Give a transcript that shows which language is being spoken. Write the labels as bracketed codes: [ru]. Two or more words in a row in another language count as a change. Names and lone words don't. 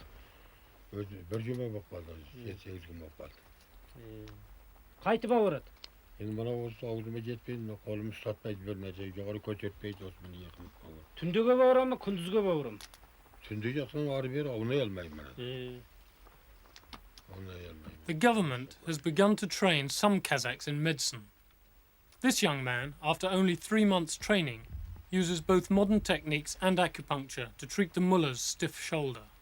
[kk] Bir жұма болып қалды, 7-8 күн болып қалды. Қайтып ауырады? Енді мына осы аузыма жетпейді, мына қолым ұстатпайды бір нәрсе, жоғары көтертпейді, осы мені иығым ауырады. Түнде ауыра ма, күндізге ауыра ма? Түнде жатсам ары бері аунай алмаймын мына. Аунай алмаймын. [en] The government has begun to train some Kazakhs in medicine. This young man, after only 3 months training, uses both modern techniques and acupuncture to treat the mullah's stiff shoulder.